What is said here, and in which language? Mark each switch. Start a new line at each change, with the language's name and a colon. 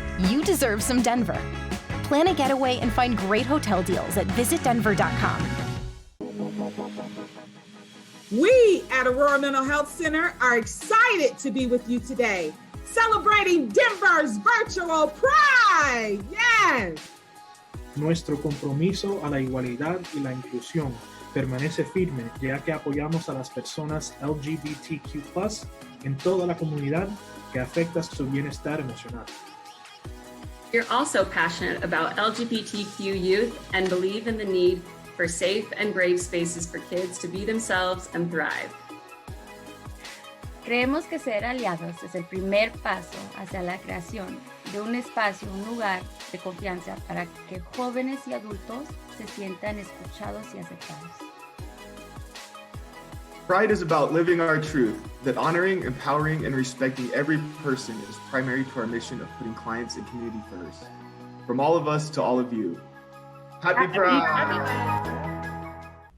English: You deserve some Denver. Plan a getaway and find great hotel deals at visitdenver.com. We at Aurora Mental Health Center are excited to be with you today, celebrating Denver's virtual Pride. Yes.
Spanish: Nuestro compromiso a la igualdad y la inclusión permanece firme, ya que apoyamos a las personas LGBTQ+ en toda la comunidad que afecta su bienestar emocional.
English: You're also passionate about LGBTQ youth and believe in the need for safe and brave spaces for kids to be themselves and thrive.
Spanish: Creemos que ser aliados es el primer paso hacia la creación de un espacio, un lugar de confianza para que jóvenes y adultos se sientan escuchados y aceptados.
English: Pride is about living our truth, that honoring, empowering, and respecting every person is primary to our mission of putting clients and community first. From all of us to all of you, Happy Pride!